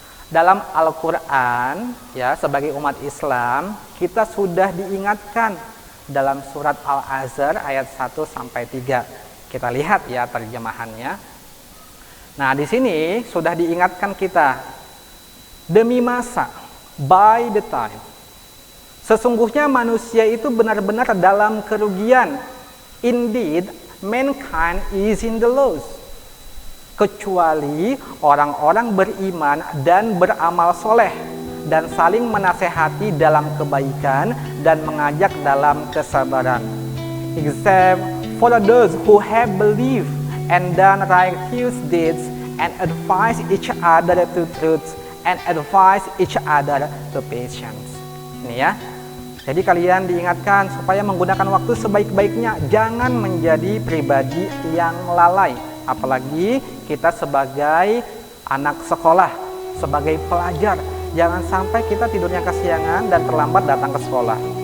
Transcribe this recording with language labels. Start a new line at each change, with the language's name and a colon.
Indonesian: Dalam Al-Quran, ya, sebagai umat Islam, kita sudah diingatkan dalam surat Al-Azhar ayat 1-3. Kita lihat ya terjemahannya. Nah, di sini sudah diingatkan kita, demi masa,
English: by the time.
Indonesian: Sesungguhnya manusia itu benar-benar dalam kerugian.
English: Indeed, mankind is in the loss.
Indonesian: Kecuali orang-orang beriman dan beramal soleh dan saling menasehati dalam kebaikan dan mengajak dalam kesabaran.
English: Except for those who have believed and done righteous deeds and advise each other to truth and advise each other to patience.
Indonesian: Ini ya. Jadi kalian diingatkan supaya menggunakan waktu sebaik-baiknya, jangan menjadi pribadi yang lalai. Apalagi kita sebagai anak sekolah, sebagai pelajar, jangan sampai kita tidurnya kesiangan dan terlambat datang ke sekolah.